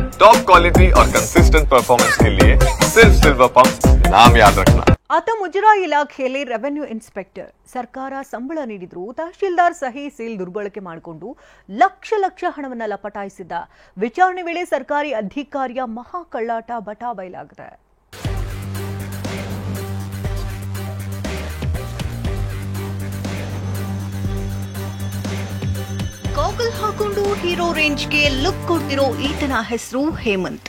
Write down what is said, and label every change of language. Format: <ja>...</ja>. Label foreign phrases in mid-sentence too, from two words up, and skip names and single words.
<en>top quality</en> <hi>और</hi> <en>consistent performance</en> <hi>के लिए सिर्फ सिल्वर पंप नाम याद रखना।</hi> <kn>ಆತ ಮುಜರಾಯಿ ಇಲಾಖೆಯಲ್ಲಿ</kn> <en>revenue inspector.</en> <kn>ಸರ್ಕಾರ ಸಂಬಳ ನೀಡಿದ್ರು ತಹಶೀಲ್ದಾರ್ ಸಹಿ ಸೀಲ್ ದುರ್ಬಳಕೆ ಮಾಡಿಕೊಂಡು ಲಕ್ಷ ಹಣವನ್ನ ಲಪಟಾಯಿಸಿದ್ದ. ವಿಚಾರಣೆ ವೇಳೆ ಸರ್ಕಾರಿ ಅಧಿಕಾರಿಯ ಮಹಾ ಕಳ್ಳಾಟ ಬಟಾ ಬಯಲಾಗಿದೆ. ಗಾಗಲ್ ಹಾಕೊಂಡು</kn> <en>hero range</en> <kn>ಲುಕ್ ಕೊಡ್ತಿರೋ ಈತನ ಹೆಸರು ಹೇಮಂತ್.</kn>